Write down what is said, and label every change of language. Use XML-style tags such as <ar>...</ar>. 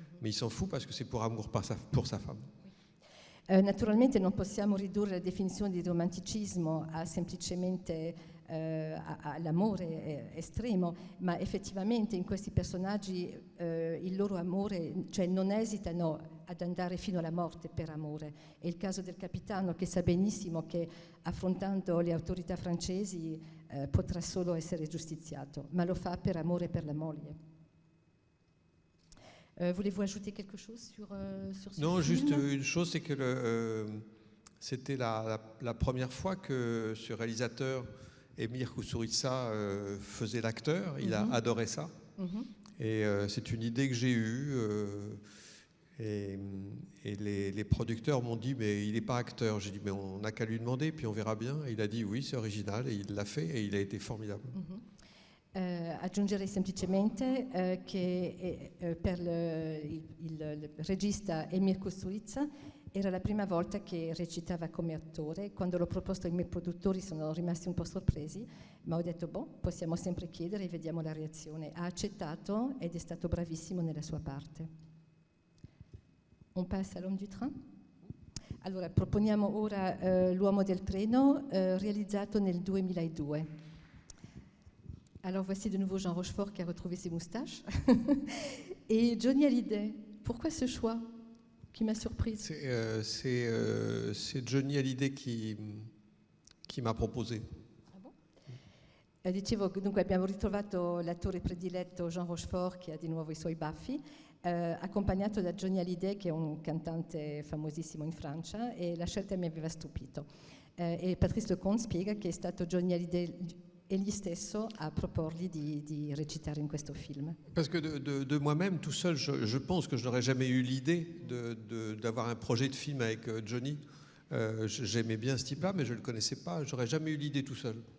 <fr>Mais il s'en fout parce que c'est pour amour pour sa femme.</fr> <it>Naturalmente non possiamo ridurre la definizione di romanticismo a semplicemente all'amore estremo, ma effettivamente in questi personaggi il loro amore, cioè non esitano ad andare fino alla morte per amore. È il caso del capitano che sa benissimo che affrontando le autorità francesi potrà solo essere giustiziato, ma lo fa per amore per la moglie.</it> <fr>Voulez-vous ajouter quelque chose sur ce Non, film? juste une chose, c'est que c'était la première fois que ce réalisateur, Emir Kusturica, faisait l'acteur. Il a adoré ça. Et c'est une idée que j'ai eue. Et les producteurs m'ont dit, mais il n'est pas acteur. J'ai dit, mais on n'a qu'à lui demander, puis on verra bien. Et il a dit, oui, c'est original. Et il l'a fait, et il a été formidable.</fr> <it>Aggiungerei semplicemente che per il regista Emir Kusturica era la prima volta che recitava come attore. Quando l'ho proposto ai miei produttori sono rimasti un po' sorpresi, ma ho detto, possiamo sempre chiedere e vediamo la reazione. Ha accettato ed è stato bravissimo nella sua parte.</it> <fr>On passe à l'homme du train?</fr> <it>Allora, proponiamo ora L'uomo del treno, realizzato nel 2002.</it> <fr>Alors voici de nouveau Jean Rochefort qui a retrouvé ses moustaches. Et Johnny Hallyday, pourquoi ce choix qui m'a surprise? C'est Johnny Hallyday qui m'a proposé. Ah bon?</fr> <it>Dicevo, dunque abbiamo ritrovato l'attore prediletto Jean Rochefort che ha di nuovo i suoi baffi, accompagnato da Johnny Hallyday che è un cantante famosissimo in Francia, e la scelta mi aveva stupito. E Patrice Lecomte spiega che è stato Johnny Hallyday egli stesso a proporgli di recitare in questo film.</it> <fr>Parce que de moi-même, tout seul, je pense que je n'aurais jamais eu l'idée d'avoir un projet de film avec Johnny. J'aimais bien ce type-là, mais je ne le connaissais pas. J'aurais jamais eu l'idée tout seul.</fr>